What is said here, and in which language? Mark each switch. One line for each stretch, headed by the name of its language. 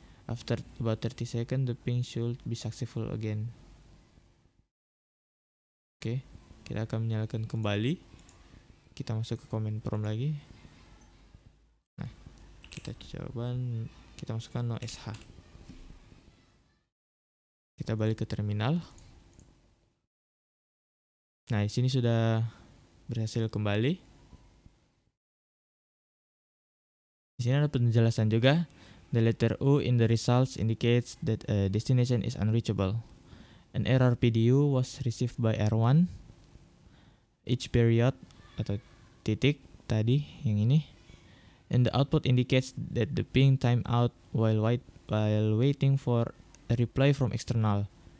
English: After about 30 seconds, the ping should be successful again.
Indonesian: Oke, kita akan menyalakan kembali. Kita masuk ke command prompt lagi. Nah, kita coba, kita masukkan no sh. Kita balik ke terminal. Nah, di sini sudah berhasil kembali. Di sini ada penjelasan juga.
English: The letter U in the results indicates that a destination is unreachable. An error PDU was received by R1. Each period
Indonesian: atau titik tadi yang ini.
English: And the output indicates that the ping timed out while waiting for a reply from external.